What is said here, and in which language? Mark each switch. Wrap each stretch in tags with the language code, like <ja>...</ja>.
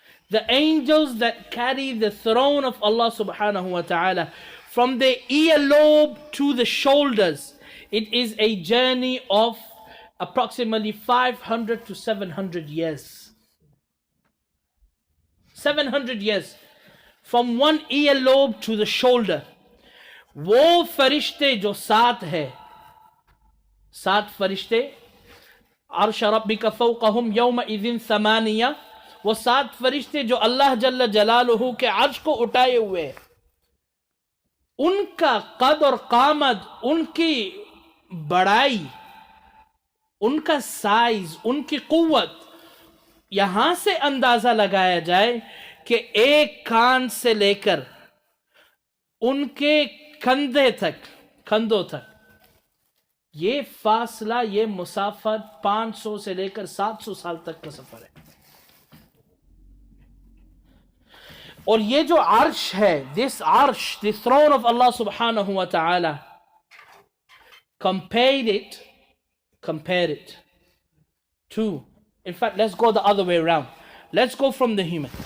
<en>The angels that carry the throne of Allah subhanahu wa ta'ala, from the earlobe to the shoulders, it is a journey of approximately 500 to 700 years. 700 years. From one earlobe to the shoulder.</en> <hi>वो फरिश्ते जो सात है, सात फरिश्ते,</hi> <ar>अर्श रब्बिका फौक़हुम यौमइज़िन समानिया,</ar> <hi>वो सात फरिश्ते जो अल्लाह जल्ल जलालुहु के अर्श को उठाए हुए, उनका कद और कामत, उनकी बड़ाई, उनका साइज, उनकी कुव्वत, यहां से अंदाजा लगाया जाए कि एक कान से लेकर उनके कंधों तक ये फासला, ये मुसाफर 500 से लेकर 700 साल तक का सफर है. और ये जो अर्श है,</hi> <en>this arsh, the throne of Allah subhanahu wa ta'ala, compare it to, in fact, let's go the other way around. Let's go from the human.</en>